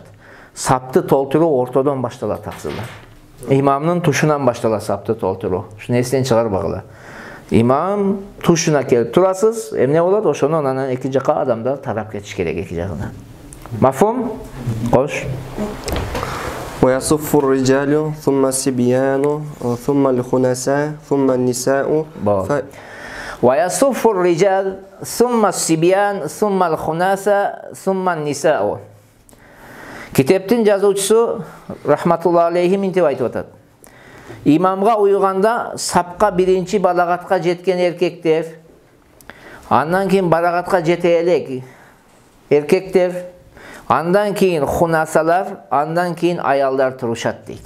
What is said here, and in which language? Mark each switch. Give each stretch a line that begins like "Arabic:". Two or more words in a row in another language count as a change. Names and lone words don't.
Kyrgyz: Сапты толтуруу ортодон башталат таксырдар. Имамдын тушунан башталат сапты толтуруу. Шуну эстен чыгарбагыла. Имам тушуна келип турасыз, эмне болот? Ошону анан эки жакка адамдар тарап кетиш керек эки жагына. Мафхум? Кош.
Arabic: ويصف الرجال ثم الصبيان ثم الخنساء ثم النساء ويصف الرجال ثم الصبيان ثم الخنساء ثم النساء.
Kyrgyz: Китептин жазуучусу
Arabic: رحمة الله عليه
Kyrgyz: мынтип айтып атат. Имамга уйганда сапка биринчи балагатка жеткен эркектер, андан кийин балагатка жете элек эркектер, андан кийин хунасалар, андан кийин аялдар турушат дейт.